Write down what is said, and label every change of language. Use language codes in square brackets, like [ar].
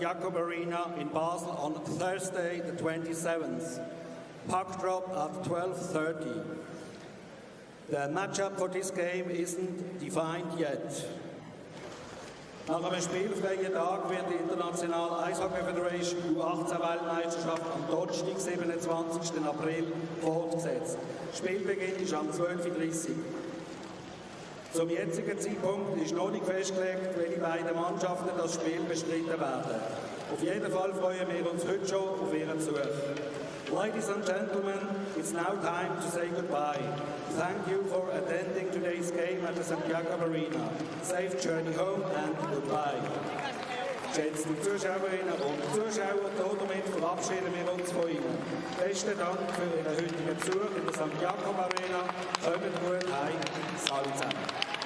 [en] Jakob Arena in Basel on Thursday, the 27th. Puck drop at 12:30. The matchup for this game isn't defined yet. [de] Nach einem spielfreien Tag wird die Internationale Eishockey Federation U18-Weltmeisterschaft am Donnerstag, 27. April, fortgesetzt. Spielbeginn ist am 12:30 Uhr. Zum jetzigen Zeitpunkt ist noch nicht festgelegt, welche beiden Mannschaften das Spiel bestreiten werden. Auf jeden Fall freuen wir uns heute schon auf Ihren Besuch. [en] Ladies and gentlemen, it's now time to say goodbye. Thank you for attending today's game at the St. Jakob Arena. Safe journey home and goodbye. [de] Geschätzte Zuschauerinnen und Zuschauer, damit verabschieden wir uns von Ihnen. Besten Dank für Ihren heutigen Besuch in der St. Jakob Arena. Kommt gut heim. Salut zusammen.